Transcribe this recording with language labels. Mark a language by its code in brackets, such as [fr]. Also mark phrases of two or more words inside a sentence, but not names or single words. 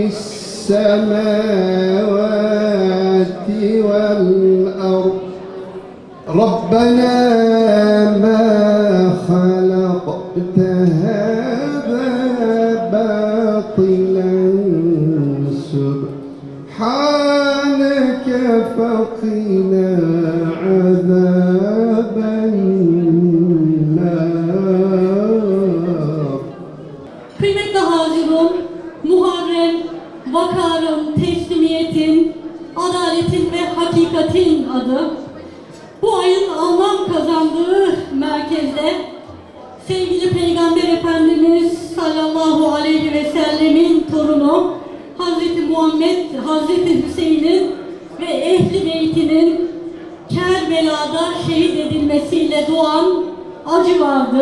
[ar] السماوات والأرض ربنا ما خلقت هذا باطلا سبحانك فقنا عذاب النار. [tr] Kıymetli hazirun, Muharrem, vakarın, teslimiyetin, adaletin ve hakikatin adı. Bu ayın anlam kazandığı merkezde sevgili Peygamber Efendimiz [ar] صلى الله عليه وسلم [tr] torunu Hazreti Muhammed, Hazreti Hüseyin'in ve Ehl-i Beyt'inin Kerbela'da şehit edilmesiyle doğan acı vardır.